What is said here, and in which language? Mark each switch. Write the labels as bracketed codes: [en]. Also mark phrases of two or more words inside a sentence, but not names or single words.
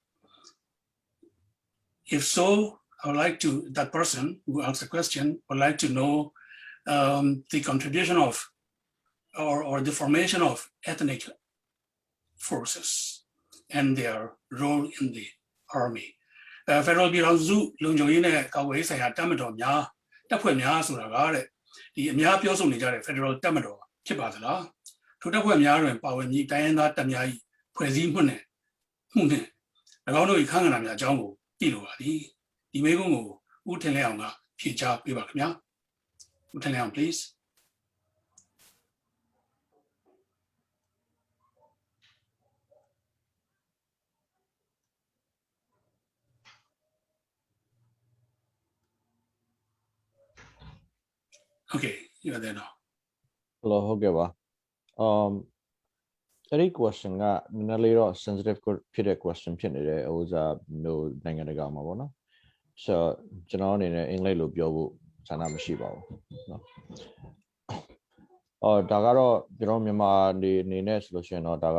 [en] If so, I would like to, that person who asked the question, would like to know the contribution of or the formation of ethnic forces and their role in the army. [my] Federal ပြည်ထောင်စုလုံခြုံရေးနဲ့ကာကွယ်ရေးဆိုင်ရာတပ်မတော်များတပ်ဖွဲ့များဆိုတာကတဲ့ဒီအများပြောဆိုနေကြတဲ့ Federal တပ်မတော်ဖြစ်ပါသလားထိုတပ်ဖွဲ့များတွင်ပါဝင်ပြီးတိုင်းရင်းသားတပ်များ၏ဖွဲ့စည်းမှုနဲ့၎င်းတို့၏ခန့်ကဏ္ဍများအကြောင်းကိုသိလိုပါသည်ဒီမေးခွန်းကိုဦးထင်လင်းအောင်ကဖြေကြားပေးပါခင်ဗျာဦးထင်လင်းအောင် please. [en] Okay, you are there now. Hello, [my] ဟုတ်ကဲ့ပါအဲ့ဒီ question ကနည်းနည်းလေးတော့ sensitive ဖြစ်တဲ့ question ဖြစ်နေတယ်ဟိုစားမျိုးနိုင်ငံတကာမှာပေါ့နော်ဆိုတော့ကျွန်တော်အနေနဲ့အင်္ဂလိပ်လိုပြောဖို့ဆန္ဒမရှိပါဘူးเนาะဒါကတော့ကျွန်တော်မြန်မာအနေနဲ့ဆိုလို့ရှိရင်တော့ဒါက